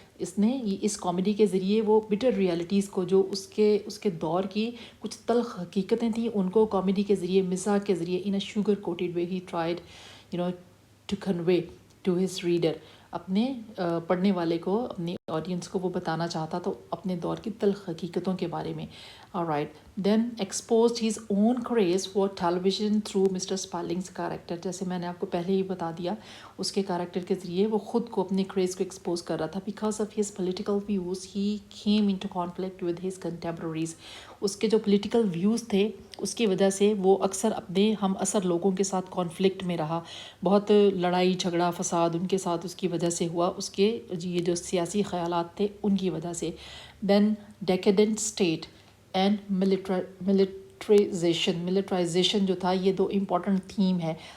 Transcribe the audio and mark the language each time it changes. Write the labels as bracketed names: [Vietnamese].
[Urdu] اس نے اس کامیڈی کے ذریعے وہ بٹر ریالٹیز کو، جو اس کے دور کی کچھ تلخ حقیقتیں تھیں، ان کو کامیڈی کے ذریعے، مزاح کے ذریعے، [English] In a sugar coated way he tried to convey to his reader. [Urdu] اپنے پڑھنے والے کو، اپنی آڈینس کو وہ بتانا چاہتا تو اپنے دور کی تلخ حقیقتوں کے بارے میں. [English] alright, then exposed his own craze for television through Mr. Spalding's character. [Urdu] جیسے میں نے آپ کو پہلے ہی بتا دیا، اس کے کریکٹر کے ذریعے وہ خود کو، اپنے کریز کو ایکسپوز کر رہا تھا. [English] because of his political views he came into conflict with his contemporaries. [Urdu] اس کے جو پولیٹیکل ویوز تھے اس کی وجہ سے وہ اکثر اپنے ہم اثر لوگوں کے ساتھ کانفلکٹ میں رہا. بہت لڑائی جھگڑا فساد ان کے ساتھ اس کی وجہ سے ہوا، اس کے یہ جو سیاسی خیالات تھے ان کی وجہ سے. [English] then decadent state and militarization [Urdu] جو تھا، یہ دو امپورٹنٹ تھیم ہے.